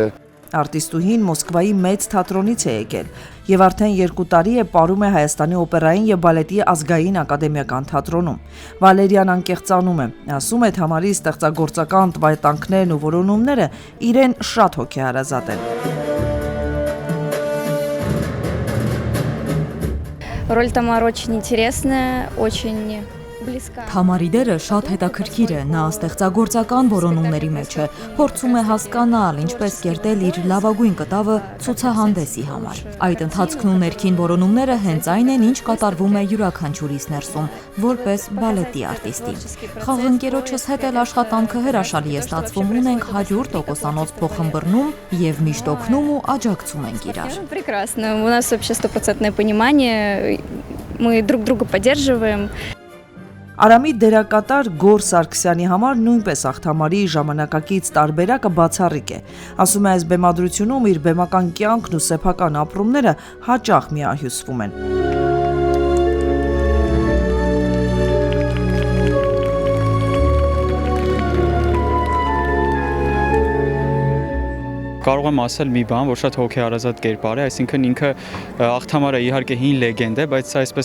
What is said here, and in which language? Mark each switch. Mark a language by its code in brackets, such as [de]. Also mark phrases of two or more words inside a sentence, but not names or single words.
[hy] Արտիստուհին Մոսկվայի մեծ թատրոնից է եկել եւ արդեն 2 տարի է պարում է Հայաստանի օպերային եւ բալետի ազգային ակադեմիական թատրոնում։ Վալերիան անկեղծանում է, ասում է Թամարի ստեղծագործական տվայտանքներն ու որոնումները իրեն շատ հոգեհարազատ են։ [ru] Роль Тамары очень интересная, очень близка. [hy] Թամարի դերը շատ հետաքրքիր է, նա ստեղծագործական որոնումների մեջ է, փորձում է հասկանալ, ինչպես կերտել իր լավագույն կտավը ցուցահանդեսի համար։ Այդ ընթացքն ու ներքին որոնումները հենց այն են, ինչ կատարվում է յուրաքանչյուրիս ներսում, որպես բալետի արտիստի։ Խաղընկերոջս հետ էլ աշխատանքը հրաշալի է ստացվում, ունենք 100% փոխհմբռնում եւ միշտ օգնում ու աջակցում ենք իրար։ [ru] Прекрасно, у нас вообще 100% понимание, мы друг друга поддерживаем. [hy] Արամի դերակատար Գոր Սարգսյանի համար նույնպես աղթամարի ժամանակակից տարբերակը բացառիկ է։ Ասում է այս բեմադրությունում իր բեմական կյանքն ու սեփական ապրումները հաճախ միահյուսվում են։ Կարող եմ ասել մի բան, որ շատ հոգեհարազատ կերպար է, այսինքն ինքը աղթամարը իհարկե հին լեգենդ է, բայց սա այսպես